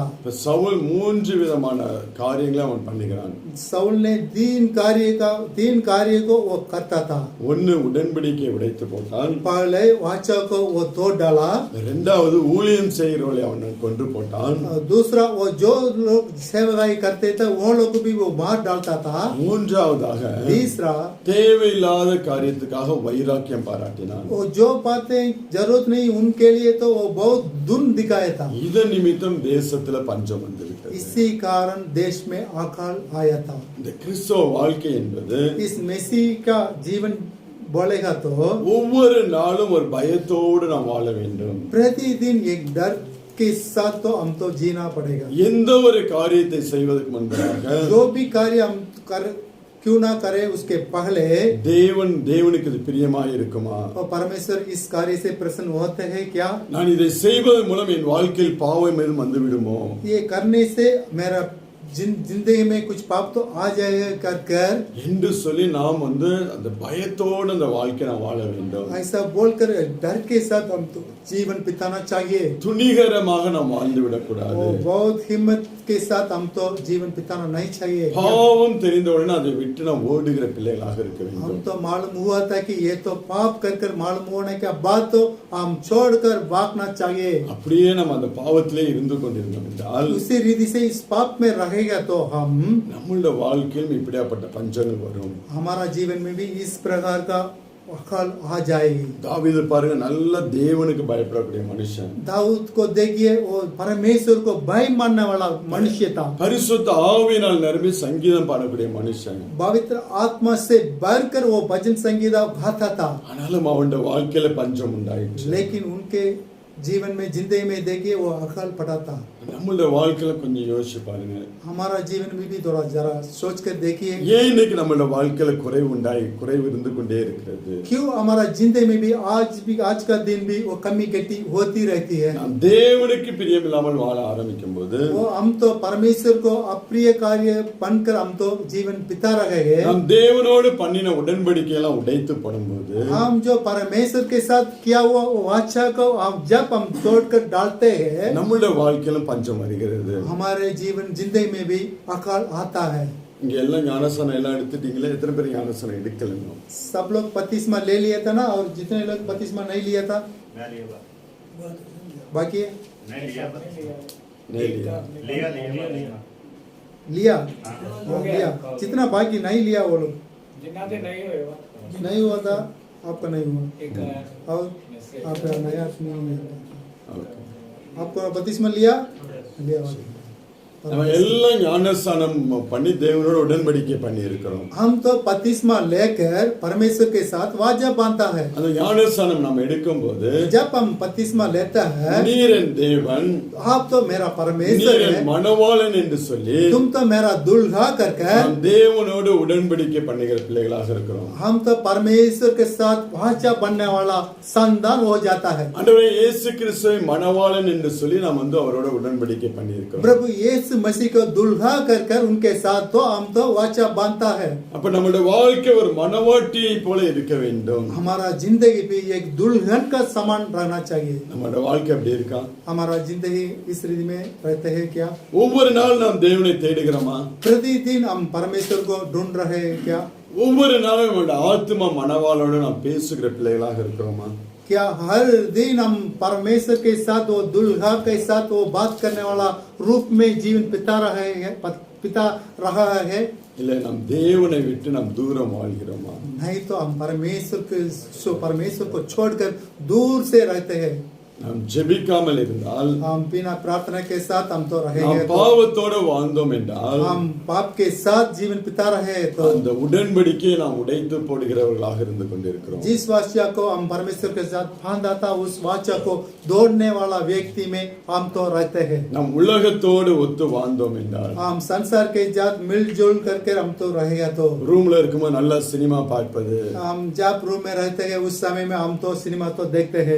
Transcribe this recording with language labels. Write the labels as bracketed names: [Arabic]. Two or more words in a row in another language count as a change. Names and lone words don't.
[Tamil] இப்ப சவுல் மூன்று விதமான காரியங்களை அவன் பண்ணுகிறான். [Hindi] साउल ने तीन कार्य को वो करता था. [Tamil] ஒன்னு உடன்படிக்கையை உடைத்து போட்டான். [Hindi] पहले वाचा को वो तोड़ डाला. [Tamil] இரண்டாவது ஊழியம் செய்கிறவர்களை அவன் கொன்று போட்டான். [Hindi] दूसरा वो जो लोग सेवाई करते थे वो लोग भी वो मार डालता था. [Tamil] மூன்றாவதாக [Hindi] तीसरा [Tamil] தேவையில்லாத காரியத்துக்காக வைராக்கியம் பாராட்டினான். [Hindi] वो जो बातें जरूरत नहीं उनके लिए तो वो बहुत दुन दिखाया था. [Tamil] இதன் நிமித்தம் தேசத்துல பஞ்சம் வந்துவிட்டது. [Hindi] इसी कारण देश में अकाल आया था. [Tamil] இந்த கிறிஸ்தவ வாழ்க்கை என்பது [Hindi] इस मसीह का जीवन बोलेगा तो [Tamil] ஒவ்வொரு நாளும் ஒரு பயத்தோடு நாம் வாழ வேண்டும். [Hindi] प्रतिदिन एक डर के साथ तो हम तो जीना पड़ेगा. [Tamil] எந்த ஒரு காரியத்தை செய்வதற்கு முன்பாக [Hindi] जो भी कार्य हम क्यों ना करे उसके पहले [Tamil] தேவனுக்கு இது பிரியமாய் இருக்குமா? [Hindi] और परमेश्वर इस कार्य से प्रसन्न होते हैं क्या? [Tamil] நான் இதை செய்வதன் மூலம் என் வாழ்க்கையில் பாவம் எதுவும் வந்து விடுமோ? [Hindi] ये करने से मेरा जिंदगी में कुछ पाप तो आ जाएगा कर [Tamil] என்று சொல்லி நாம் அந்த பயத்தோடு அந்த வாழ்க்கை நான் வாழ வேண்டும். [Hindi] ऐसा बोलकर डर के साथ हम तो जीवन बिताना चाहिए. [Tamil] துணிகரமாக நாம் வாழ்ந்து விடக்கூடாது. [Hindi] बहुत हिम्मत के साथ हम तो जीवन बिताना नहीं चाहिए. [Tamil] பாவம் தெரிந்தவுடனே அதை விட்டு நாம் ஓடுகிற பிள்ளைகளாக இருக்க வேண்டும். [Hindi] हम तो मालूम हुआ था कि ये तो पाप कर मालूम होने के बाद तो हम छोड़कर भागना चाहिए. [Tamil] அப்படியே நம்ம அந்த பாவத்திலே இருந்து கொண்டிருந்தோம் என்றால் [Hindi] उसी रीति से इस पाप में रहेगा तो हम [Tamil] நம்மளுடைய வாழ்க்கையில் இப்படியாப்பட்ட பஞ்சங்கள் வரும். [Hindi] हमारा जीवन में भी इस प्रकार का अकाल आ जाएगी. [Tamil] தாவீது பாருங்க, நல்ல தேவனுக்கு பயப்படக்கூடிய மனுஷன். [Hindi] दाऊद को देखिए, वो परमेश्वर को भय मानने वाला मनुष्य था. [Tamil] பரிசுத்த ஆவியினால் நிரம்பி சங்கீதம் பாடக்கூடிய மனுஷன். [Hindi] पवित्र आत्मा से भरकर वो भजन संगीत गाता था. [Tamil] ஆனாலும் அவனுடைய வாழ்க்கையில பஞ்சம் உண்டாயிற்று. [Hindi] लेकिन उनके जीवन में जिंदगी में देखिए वो अकाल पड़ा था. [Tamil] நம்மளுடைய வாழ்க்கையில கொஞ்சம் யோசிச்சு பாருங்க. [Hindi] हमारा जीवन में भी थोड़ा जरा सोच कर देखिए, [Tamil] ஏன் இன்னைக்கு நம்மளுடைய வாழ்க்கையில குறைவு இருந்து கொண்டே இருக்கிறது? [Hindi] क्यों हमारा जिंदगी में भी आज का दिन भी वो कमी घटी होती रहती है. [Tamil] நாம் தேவனுக்கு பிரியமில்லாமல் வாழ ஆரம்பிக்கும் போது [Hindi] वो हम तो परमेश्वर को अप्रिय कार्य बनकर हम तो जीवन बिता रहे हैं. [Tamil] நாம் தேவனோடு பண்ணின உடன்படிக்கை எல்லாம் உடைத்து படும்போது [Hindi] हम जो परमेश्वर के साथ किया हुआ वाचा को जब हम तोड़कर डालते हैं, [Tamil] நம்மளுடைய வாழ்க்கையிலும் பஞ்சம் வருகிறது. [Hindi] हमारे जीवन जिंदगी में भी अकाल आता है. [Tamil] இங்க எல்லாம் ஞானஸ்நானம் எல்லாம் எடுத்துட்டீங்களே, எத்தனை பேர் ஞானஸ்நானம் எடுக்கலன்னு? [Hindi] सब लोग बपतिस्मा ले लिया था ना, और जितने लोग बपतिस्मा नहीं लिया था बाकी है? नहीं लिया। लिया लिया, जितना बाकी नहीं लिया वो लोग जिन्ना से नहीं होएगा नहीं हुआ था. आपका नहीं हुआ एक और आपका नया नहीं [English] Okay. [Hindi] आपको बपतिस्मा लिया [Tamil] நம்ம எல்லாம் ஞானஸ்நானம் பண்ணி தேவனோட உடன்படிக்கை பண்ணி இருக்கிறோம். [Hindi] हम तो बपतिस्मा लेकर परमेश्वर के साथ वाचा बांधता है. [Tamil] அந்த ஞானஸ்நானம் நம்ம எடுக்கும்போது [Hindi] जब हम बपतिस्मा लेता है, [Tamil] நீர் என் தேவன், [Hindi] आप तो मेरा परमेश्वर [Tamil] நீர் [Hindi] है, [Tamil] என் மணவாளன் என்று சொல்லி [Hindi] तुम तो मेरा दुल्हा कर [Tamil] நாம் தேவனோடு உடன்படிக்கை பண்ணுகிற பிள்ளைகளாக இருக்கிறோம். [Hindi] हम तो परमेश्वर के साथ वाचा बनने वाला संतान हो जाता है. [Tamil] ஆண்டவரே இயேசு கிறிஸ்துவை மணவாளன் என்று சொல்லி நாம் அவரோட உடன்படிக்கை பண்ணி இருக்கிறோம். [Hindi] प्रभु यीशु मसीह को दुल्हा कर उनके साथ तो हम तो वाचा बांधता है. [Tamil] அப்ப நம்முடைய வாழ்க்கை ஒரு மணவாட்டியை போல இருக்க வேண்டும். [Hindi] हमारा जिंदगी भी एक दुल्हन का समान रहना चाहिए. [Tamil] நம்முடைய வாழ்க்கை அப்படி இருக்கா? [Hindi] हमारा जिंदगी इस रीति में रहते हैं क्या? [Tamil] ஒவ்வொரு நாள் நாம் தேவனை தேடுகிறோமா? [Hindi] प्रतिदिन हम परमेश्वर को ढूंढ रहे हैं क्या? [Tamil] ஒவ்வொரு நாளும் நம்முடைய ஆத்மா மணவாளோடு நாம் பேசுகிற பிள்ளைகளாக இருக்கிறோமா? [Hindi] क्या हर दिन हम परमेश्वर के साथ वो दुल्हा के साथ वो बात करने वाला रूप में जीवन बिता रहा है? [Tamil] இல்ல நாம் தேவனை விட்டு நாம் தூரம் வாழ்கிறோமா? [Hindi] नहीं तो हम परमेश्वर को छोड़कर दूर से रहते हैं. [Tamil] நாம் ஜெபிக்காமல் இருந்தால், [Hindi] हम बिना प्रार्थना के साथ हम तो [Tamil] நாம் [Hindi] रहेंगे, [Tamil] பாவத்தோடு வாழ்ந்தோம் என்றால், [Hindi] हम पाप के साथ जीवन बिता रहे हैं तो [Tamil] அந்த உடன்படிக்கையை நாம் உடைத்து போடுகிறவர்களாக இருந்து கொண்டிருக்கிறோம். [Hindi] जिस वाचा को हम परमेश्वर के साथ बांधा था, उस वाचा को तोड़ने वाला व्यक्ति में हम तो रहते हैं. [Tamil] நாம் உலகத்தோடு ஒத்து வாழ்ந்தோம் என்றால், [Hindi] हम संसार के साथ मिलजुल करके हम तो रहेगा तो [Tamil] ரூம்ல இருக்கும்போது நல்ல சினிமா பார்ப்பது, [Hindi] हम जब रूम में रहते हैं उस समय में हम तो सिनेमा तो देखते हैं,